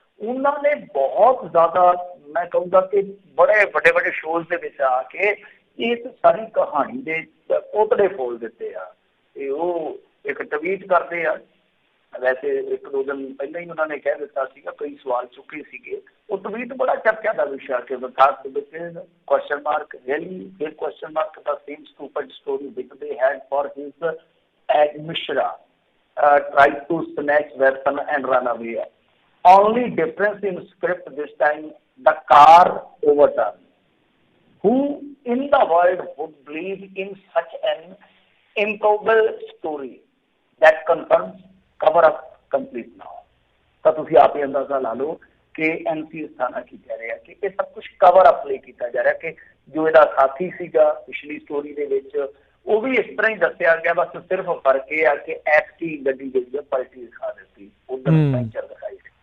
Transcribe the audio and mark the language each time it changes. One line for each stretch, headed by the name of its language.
Punjabi: ਉਹਨਾਂ ਨੇ ਬਹੁਤ ਜ਼ਿਆਦਾ ਮੈਂ ਕਹੂੰਗਾ ਕਿ ਬੜੇ ਵੱਡੇ ਵੱਡੇ ਸ਼ੋਜ਼ ਦੇ ਵਿੱਚ ਆ ਕੇ ਇਸ ਸਾਰੀ ਕਹਾਣੀ ਦੇ ਪੋਤੜੇ ਫੋਲ ਦਿੱਤੇ ਆ। ਤੇ ਉਹ ਇੱਕ ਟਵੀਟ ਕਰਦੇ ਆ, ਵੈਸੇ 1-2 ਦਿਨ ਪਹਿਲਾਂ ਹੀ ਉਹਨਾਂ ਨੇ ਕਹਿ ਦਿੱਤਾ ਸੀਗਾ, ਕਈ ਸਵਾਲ ਚੁੱਕੇ ਸੀਗੇ। ਉਹ ਟਵੀਟ ਬੜਾ ਚਰਚਾ ਦਾ ਵਿਸ਼ਾ ਕਿ ਵਿਕਾਸ ਦੇ ਵਿੱਚ question mark
English: really big question mark the same stupid story which they had for his Ed Mishra tried to snatch weapon and run away. Only difference in script this time, the car overturned. Who in the world would believe in such an improbable story that confirms cover up complete now?
Punjabi: ਤਾਂ ਤੁਸੀਂ ਆਪ ਹੀ ਅੰਦਾਜ਼ਾ ਲਾ ਲਓ ਕਿ NCS ਥਾਣਾ ਕੀ ਕਹਿ ਰਿਹਾ ਕਿ ਇਹ ਸਭ ਕੁਝ ਕਵਰ ਅਪ ਲਈ ਕੀਤਾ ਜਾ ਰਿਹਾ, ਕਿ ਜੋ ਇਹਦਾ ਸਾਥੀ ਸੀਗਾ ਪਿਛਲੀ ਸਟੋਰੀ ਦੇ ਵਿੱਚ ਉਹ ਵੀ ਇਸ ਤਰ੍ਹਾਂ ਹੀ ਦੱਸਿਆ ਗਿਆ, ਬਸ ਸਿਰਫ ਫਰਕ ਇਹ ਆ ਕਿ ਐਕਟੀ ਗੱਡੀ ਜਿਹੜੀ ਪਲਟੀ ਦਿਖਾ ਦਿੱਤੀ, ਉਧਰ ਪੈਂਚਰ ਦਿਖਾਈ।